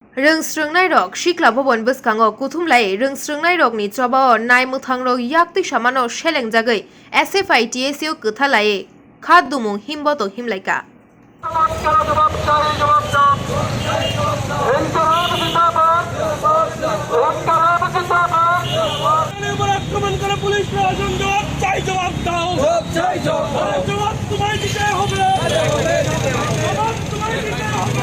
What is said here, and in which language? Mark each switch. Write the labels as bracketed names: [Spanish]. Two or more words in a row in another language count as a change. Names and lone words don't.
[Kok Borok] रोंस्रोंनाय रक सिख्ला भवन बसखाङो कुथुमलाय रोंस्रोंनाय रकनि चबाओ नायमुथां रक याक्ति सामानो शेलेंजागै SFITSU कथालाये खादुमुं हिमबतो हिमलायका [Bangla] আক্রমণ করে পুলিশ প্রশাসন জবাব চাই, জবাব দাও, জবাব তোমায় দিতে হবে, জবাব তোমায় দিতে হবে।